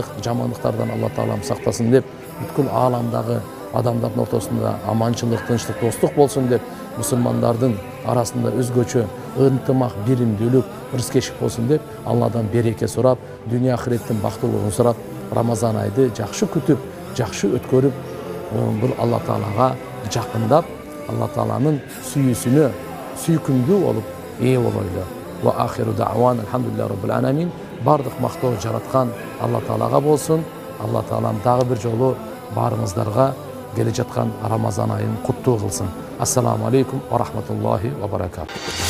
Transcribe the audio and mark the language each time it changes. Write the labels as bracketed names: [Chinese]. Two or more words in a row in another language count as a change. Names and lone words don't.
[Kyrgyz] жамандыктардан Алла Таалам сактасын деп, бүткүл ааламдагы адамдардын ортосунда аманчылык, тынчтык, достук болсун деп, мусулмандардын арасында өзгөчө ынтымак, биримдүүлүк, ырыскечик болсун деп, Алладан береке сурап, дүйнө ахиреттин бактылыгын сурап, Ramazan айды жакшы күтүп, жакшы өткөрүп, бул Алла Таалага жакындап, Алла Тааланын сүйүүсүнө сүйкүмдүү болуп ээ болойлу. [Arabic] وآخر دعوانا الحمد لله رب العالمين. [Kyrgyz] Бардык мактоо жараткан Алла Таалага болсун. Алла Таалам дагы бир жолу барыңыздарга келе жаткан Ramazan айын куттуу кылсын. [Arabic] السلام عليكم ورحمة الله وبركاته.